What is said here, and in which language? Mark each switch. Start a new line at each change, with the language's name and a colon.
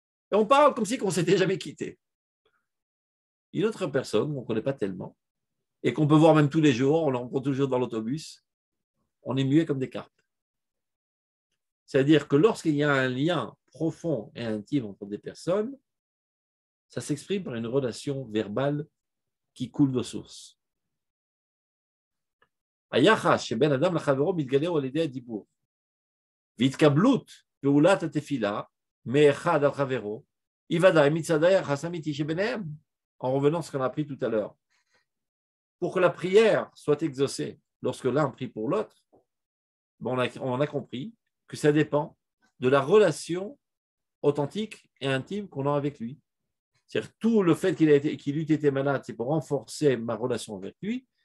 French: Et on parle comme si on ne s'était jamais quitté. Une autre personne qu'on ne connaît pas tellement, et qu'on peut voir même tous les jours, on le rencontre toujours dans l'autobus, on est muet comme des carpes. C'est-à-dire que lorsqu'il y a un lien profond et intime entre des personnes, ça s'exprime par une relation verbale qui coule de source.
Hebrew: היחס שבין אדם לחברו מתגלה על ידי הדיבור. והתקבלות פעולת התפילה מאחד על חברו, היא ודאי מצד היחס האמיתי שביניהם.
French: En revenant à ce qu'on a appris tout à l'heure. Pour que la prière soit exaucée lorsque l'un prie pour l'autre, on a compris que ça dépend de la relation authentique et intime qu'on a avec lui. C'est-à-dire tout le fait qu'il eût été malade, c'est pour renforcer ma relation avec lui.